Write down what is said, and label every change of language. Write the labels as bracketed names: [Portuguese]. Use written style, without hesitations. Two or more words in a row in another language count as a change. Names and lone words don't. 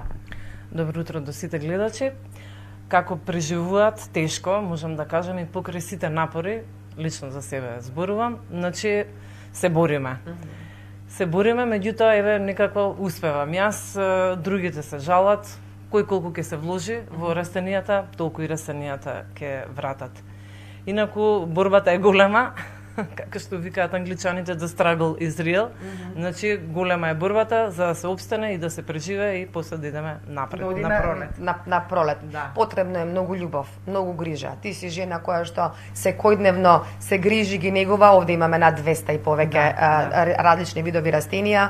[Macedonian] Добро утро до сите гледачи. Како преживуваат тешко, можам да кажам и покрај сите напори, лично за себе зборувам, значи се бориме. Се бориме, меѓутоа еве некако успевам. Јас, другите се жалат, кој колку ќе се вложи во растенијата, толку и растенијата ќе вратат. Инаку борбата е голема, како што викаат англичаните, [English] the struggle is real. [Macedonian] Значи голема е борбата за да се опстане и да се преживее и после да идеме напред, на пролет. На пролет. Да. Потребно е многу љубов, многу грижа. Ти си жена која што секојдневно се грижи, ги негува. Овде имаме над 200 и повеќе различни видови растенија.